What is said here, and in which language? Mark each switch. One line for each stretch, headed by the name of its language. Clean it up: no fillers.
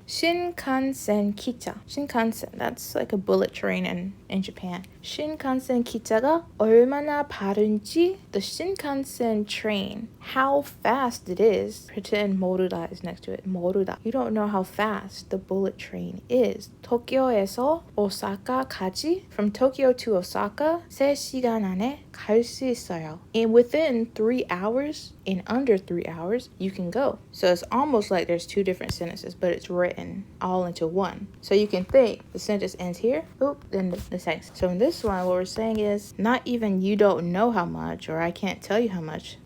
English: Shinkansen kicha. Shinkansen, that's like a bullet train in Japan. Shinkansen
Korean: 기차가 얼마나 빠른지,
English: the Shinkansen train, how fast it is. Pretend 모르다 is next to it.
Korean: 모르다.
English: You don't know how fast the bullet train is.
Korean: 도쿄에서 오사카까지,
English: from Tokyo to Osaka,
Korean: 3시간 안에 갈 수 있어요.
English: And within 3 hours, in under 3 hours, you can go. So it's almost like there's two different sentences, but it's written all into one. So you can think the sentence ends here, then the next. So in this one, what we're saying is not even you don't know how much, or I can't tell you how much.